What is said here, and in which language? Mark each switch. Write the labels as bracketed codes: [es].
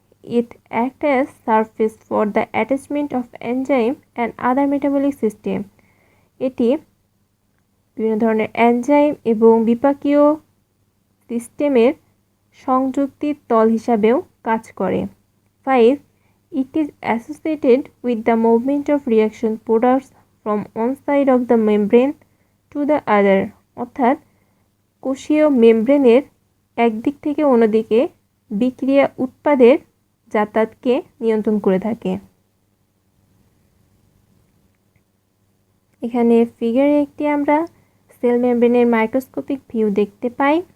[en] It acts as surface for the attachment of enzyme and other metabolic system. [bn] এটি বিভিন্ন ধরনের enzyme এবং বিপাকীয় সিস্টেমের সংযুক্তির তল হিসাবেও কাজ করে। 5. [en] It is associated with the movement of reaction products from one side of the membrane to the other. [bn] অর্থাৎ কোষীয় মেমব্রেনের একদিক থেকে অন্যদিকে বিক্রিয়া উৎপাদের যাতায়াতকে নিয়ন্ত্রণ করে থাকে। এখানে ফিগারে একটি আমরা সেল মেমব্রেনের মাইক্রোস্কোপিক ভিউ দেখতে পাই।